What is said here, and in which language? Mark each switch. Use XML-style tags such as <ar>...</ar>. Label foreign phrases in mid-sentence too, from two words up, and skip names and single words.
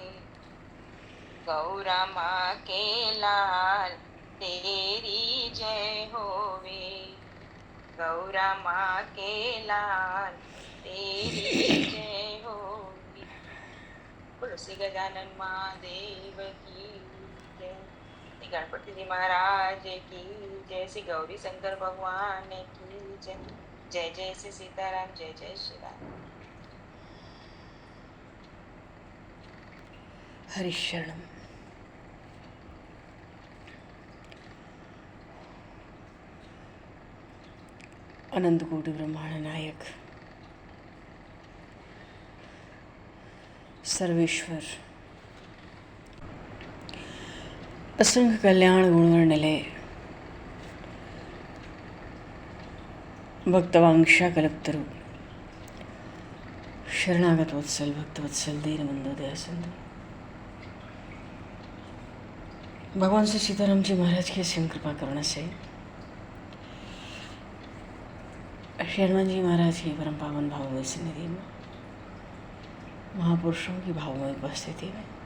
<hi>गौरा माँ के लाल तेरी जय होवे, गौरा माँ के लाल तेरी जय होवे। बोलो श्री गजानन महादेव की जय, श्री गणपति जी महाराज की जय, श्री गौरी शंकर भगवान की जय, जय जय श्री सीताराम, जय जय श्री राम। हरिशरणम। अनंत कोटि ब्रह्मांड नायक सर्वेश्वर असंख्य कल्याण गुणवर्णिले भक्तवांक्षा कल्पतरु शरणागत वत्सल भक्तवत्सल दीनबंधु दया सिंधु भगवान श्री सीताराम जी महाराज की असीम कृपा करुणा से श्री हनुमान जी महाराज की परम पावन भावमय सन्निधि में महापुरुषों की भावमय उपस्थिति में</hi>